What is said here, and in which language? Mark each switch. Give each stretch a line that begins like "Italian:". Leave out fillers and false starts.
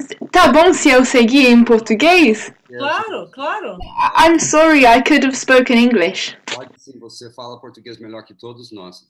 Portuguese: Tá bom se eu seguir em português? Claro, claro.
English: I'm sorry, I could have spoken English.
Portuguese: Pode sim, você fala português melhor que todos nós.